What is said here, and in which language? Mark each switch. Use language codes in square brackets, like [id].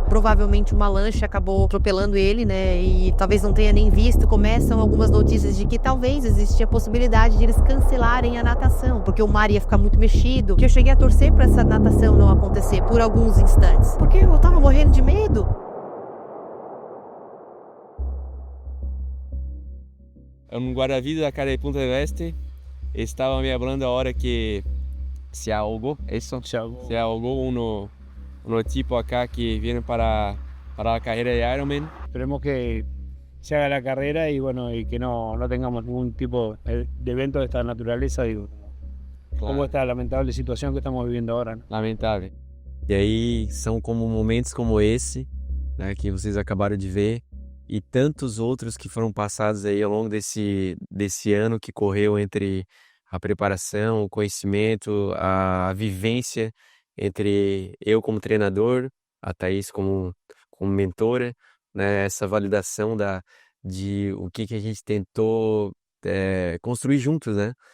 [pt] Provavelmente uma lancha acabou atropelando ele, né? E talvez não tenha nem visto. Começam algumas notícias de que talvez existia a possibilidade de eles cancelarem a natação, porque o mar ia ficar muito mexido. Que eu cheguei a torcer para essa natação não acontecer por alguns instantes, porque eu tava morrendo de medo. Um guarda-vida da cara de [es] Punta del Este estaba me hablando ahora que se ahogó, eso, se ahogó uno tipo acá que viene para la carrera de Ironman. Esperemos que se haga la carrera y bueno, y que no tengamos ningún tipo de evento de esta naturaleza, digo, como esta lamentable situación que estamos viviendo ahora, né? [pt] Lamentável. E aí são como momentos como esse, né, que vocês acabaram de ver, e tantos outros que foram passados aí ao longo desse ano que correu entre a preparação, o conhecimento, a vivência entre eu como treinador, a Thaís como mentora, né, essa validação de o que a gente tentou construir juntos, né?